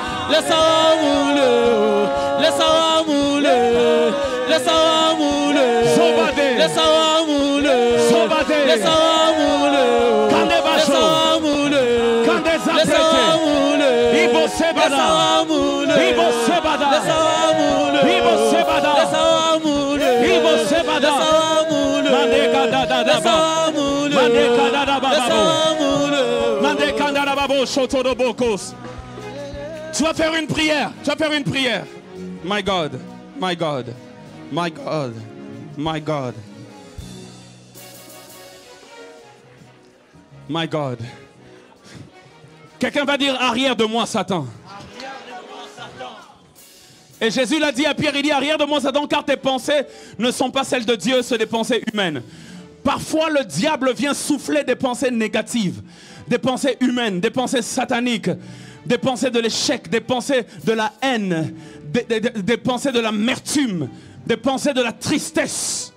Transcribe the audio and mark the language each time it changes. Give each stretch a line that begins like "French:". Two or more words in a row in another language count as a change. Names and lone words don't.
French: laisse-moi mouler, laisse-moi mouler, laisse-moi mouler, laisse-moi mouler, laisse-moi mouler, laisse-moi mouler, laisse-moi mouler, Ibo sebada, laisse-moi mouler, Ibo sebada, laisse-moi mouler, Ibo sebada, laisse-moi mouler, Ibo sebada, laisse-moi mouler, Mandeka da da da ba, laisse-moi mouler, Mandeka da da ba ba laisse-moi mouler. Mandeka da da ba bo shoto do bokos. Tu vas faire une prière. Tu vas faire une prière.
English: My God, my God, my God, my God, my God.
French: Quelqu'un va dire arrière de moi, Satan. Et Jésus l'a dit à Pierre, il dit arrière de moi, Satan, car tes pensées ne sont pas celles de Dieu, c'est des pensées humaines. Parfois, le diable vient souffler des pensées négatives, des pensées humaines, des pensées sataniques, des pensées de l'échec, des pensées de la haine, des pensées de l'amertume, des pensées de la tristesse.